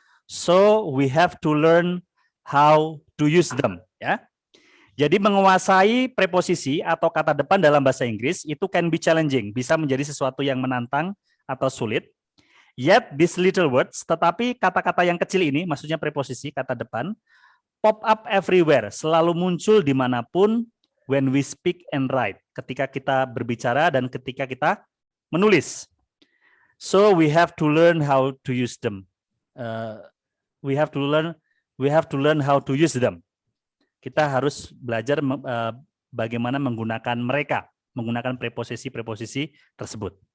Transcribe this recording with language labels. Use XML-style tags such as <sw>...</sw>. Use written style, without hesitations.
<en>So we have to learn how to use them. Ya.</en> <id>Jadi menguasai preposisi atau kata depan dalam bahasa Inggris itu</id> <en>can be challenging,</en> <id>bisa menjadi sesuatu yang menantang atau sulit.</id> <en>Yet these little words,</en> <id>tetapi kata-kata yang kecil ini, maksudnya preposisi, kata depan,</id> <en>pop up everywhere,</en> <id>selalu muncul dimanapun</id> <en>when we speak and write,</en> <id>ketika kita berbicara dan ketika kita menulis.</id> <en>So we have to learn how to use them. We have to learn how to use them.</en> <id>Kita harus belajar bagaimana menggunakan mereka, menggunakan preposisi-preposisi tersebut.</id>